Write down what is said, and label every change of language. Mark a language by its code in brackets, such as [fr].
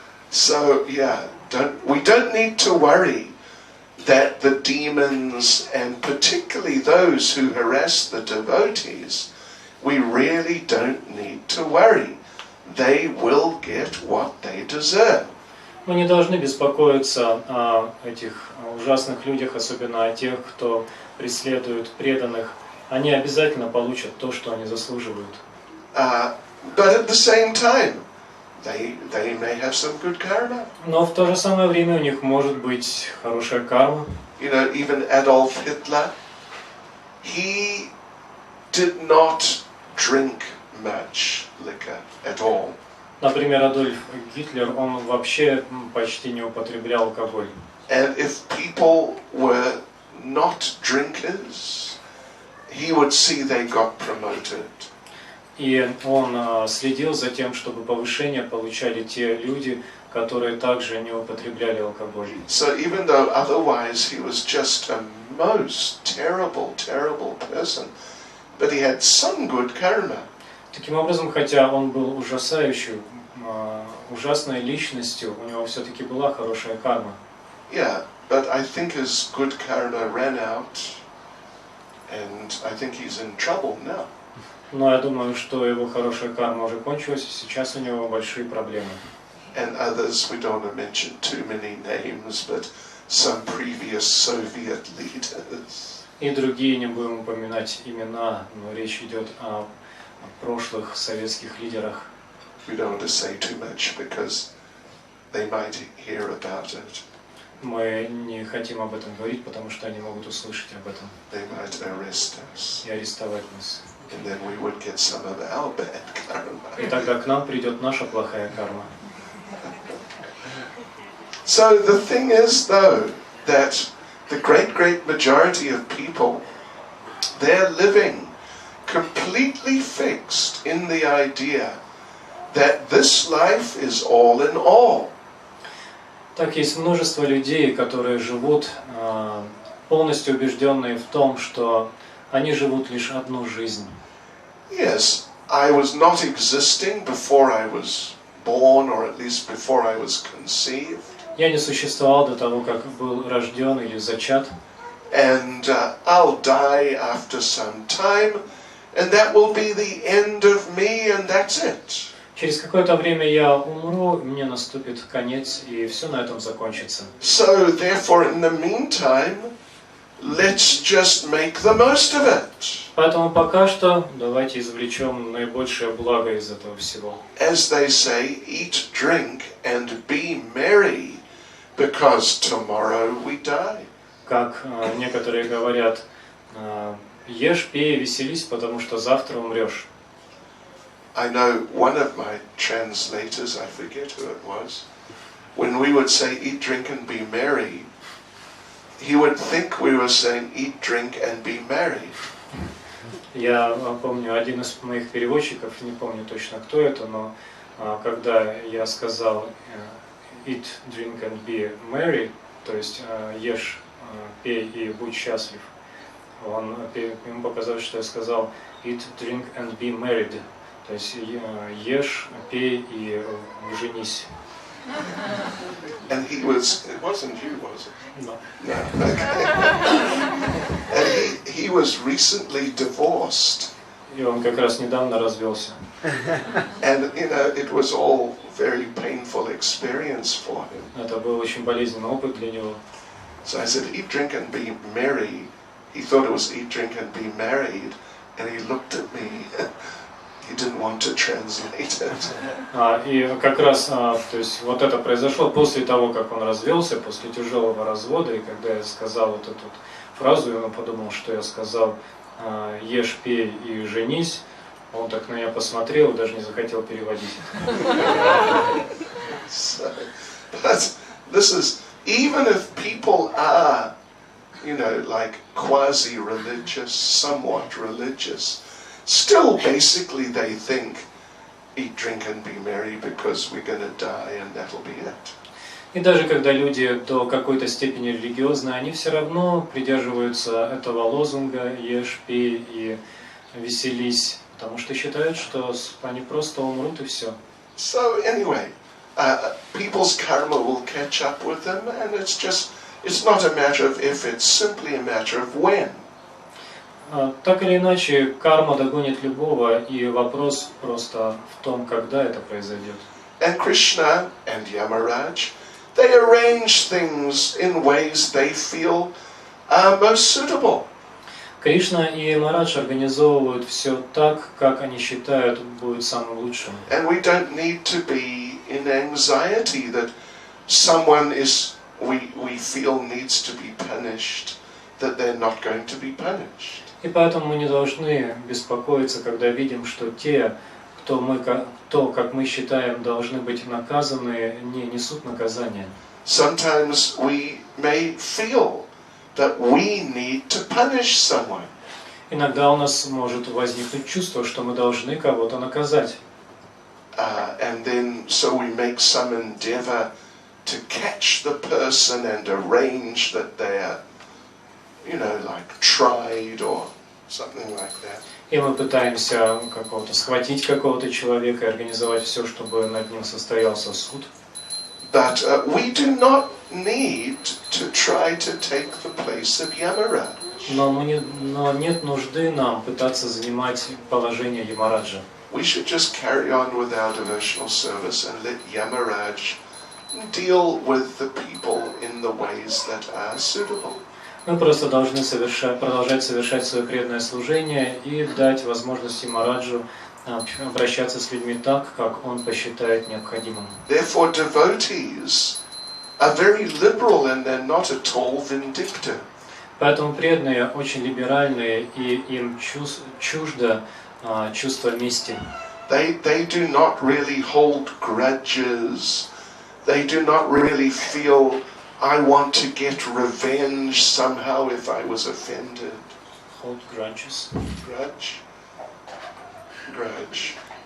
[en] So yeah, we don't need to worry that the demons, and particularly those who harass the devotees, we really don't need to worry. They will get what they deserve. [ru] Мы не должны беспокоиться о этих ужасных людях, особенно о тех, кто преследует преданных. Они обязательно получат то, что они заслуживают. [en] But at the same time, they may have some good karma. [ru] Но в то же самое время у них может быть хорошая карма. [en] You know, even Adolf Hitler, he did not drink much liquor at all. [ru] Например, Адольф Гитлер, он вообще почти не употреблял алкоголь. [en] And if people were not drinkers, he would see they got promoted. [ru] И он следил за тем, чтобы повышение получали те люди, которые также не употребляли алкоголь. [en] So even though otherwise he was just a most terrible, terrible person, but he had some good karma. [ru] Таким образом, хотя он был ужасающей, ужасной личностью, у него все-таки была хорошая карма. [en] Yeah, but I think his good karma ran out, and I think he's in trouble now. [ru] Но я думаю, что его хорошая карма уже кончилась, и сейчас у него большие проблемы. [en] And others, we don't want to mention too many names, but some previous Soviet leaders. [ru] И другие, не будем упоминать имена, но речь идет о прошлых советских лидерах. [en] We don't want to say too much because they might hear about it. [ru] Мы не хотим об этом говорить, потому что они могут услышать об этом [en] They might arrest us, [ru] и арестовать нас. [en] and then we would get some of our bad [ru] И [en] karma. [ru] тогда к нам придет наша плохая карма. [en] So the thing is, though, that the great majority of people, they're living completely fixed in the idea that this life is all in all. [ru] Так, есть множество людей, которые живут полностью убежденные в том, что они живут лишь одну жизнь. [en] Yes, I was not existing before I was born, or at least before I was conceived. [ru] Я не существовал до того, как был рожден или зачат. [en] And I'll die after some time, and that will be the end of me, and that's it. [ru] Через какое-то время я умру, мне наступит конец, и все на этом закончится. [en] So therefore, in the meantime, let's just make the most of it. [ru] Поэтому пока что давайте извлечем наибольшее благо из этого всего. [en] As they say, eat, drink, and be merry, because tomorrow we die. [ru] Как некоторые говорят, ешь, пей, веселись, потому что завтра умрешь. [en] I know one of my translators, I forget who it was, when we would say eat, drink, and be merry, he would think we were saying eat, drink, and be married. [ru] Я помню, один из моих переводчиков, не помню точно кто это, но когда я сказал [en] eat, drink and be merry, [ru] то есть ешь, пей и будь счастлив, ему показалось, что я сказал [en] eat, drink and be married, [ru] то есть ешь, пей и женись. [en] And he was, it wasn't you, was it? No. No. Okay. And he was recently divorced. [ru] И он как раз недавно развелся. [en] And, you know, it was all very painful experience for him. [ru] Это был очень болезненный опыт для него. [en] So I said, eat, drink, and be merry. He thought it was eat, drink, and be married. And he looked at me. he didn't want to translate it. [ru] И как раз, то есть вот это произошло после того, как он развелся, после тяжелого развода, и когда я сказал вот эту фразу, и он подумал, что я сказал «ешь, пей и женись», он так на меня посмотрел и даже не захотел переводить. [en] So, but this is, even if people are, you know, like quasi-religious, somewhat religious, still basically they think, eat, drink and be merry because we're going to die and that'll be it. [ru] И даже когда люди до какой-то степени религиозны, они все равно придерживаются этого лозунга «ешь, пей и веселись», потому что считают, что они просто умрут и все. [en] So anyway, people's karma will catch up with them, and it's not a matter of if, it's simply a matter of when. [ru] Так или иначе, карма догонит любого, и вопрос просто в том, когда это произойдет. [en] And Krishna and Yamaraj, they arrange things in ways they feel most suitable. [ru] Кришна и Марадж организовывают все так, как они считают будет самым лучшим. [en] And we don't need to be in anxiety that someone we feel needs to be punished, that they're not going to be punished. [ru] И поэтому мы не должны беспокоиться, когда видим, что те, кто, как мы считаем, должны быть наказаны, не несут наказания. [en] Sometimes we may feel that we need to punish someone. [ru] Иногда у нас может возникнуть чувство, что мы должны кого-то наказать. [en] And then so we make some endeavor to catch the person and arrange that they're, you know, like tried or something like that. [ru] И мы пытаемся схватить какого-то человека и организовать все, чтобы над ним состоялся суд. [en] But we do not need to try to take the place of Yamaraj. [ru] Но нет нужды нам пытаться занимать положение Ямараджа. [en] We should just carry on with our devotional service and let Yamaraj deal with the people in the ways that are suitable. [ru] Мы просто должны продолжать совершать свое преданное служение и дать возможность Ямараджу обращаться с людьми так, как он посчитает необходимым. [en] Therefore, devotees are very liberal and they're not at all vindictive. [ru] Поэтому преданные очень либеральные, и им чуждо чувство мести. [en] They do not really hold grudges. They do not really feel, I want to get revenge somehow if I was offended. Hold grudges. Grudge.